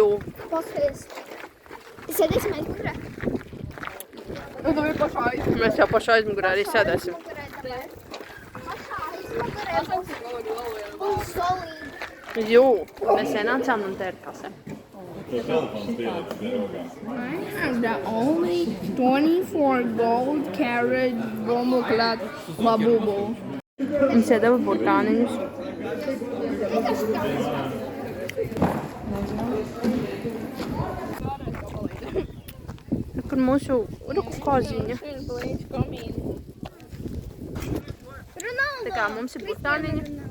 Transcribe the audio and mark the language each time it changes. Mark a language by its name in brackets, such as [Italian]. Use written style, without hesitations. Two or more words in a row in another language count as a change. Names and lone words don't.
[Latvian] Paskaties. Sēdēsim aizmugurē. Un tu biji pašā aizmugurē. Mēs jau pašā aizmugurē arī sēdēsim. Un solīgi. Jū. Mēs ienācām un te ir kase. To telefons pielicis pie rokām. [English] I have the only 24 gold carat bomoklat labubu. [Latvian] Mums iedeva burkāniņus. Kur mūsu ruku koziņa. Tā kā mums ir burkāniņi.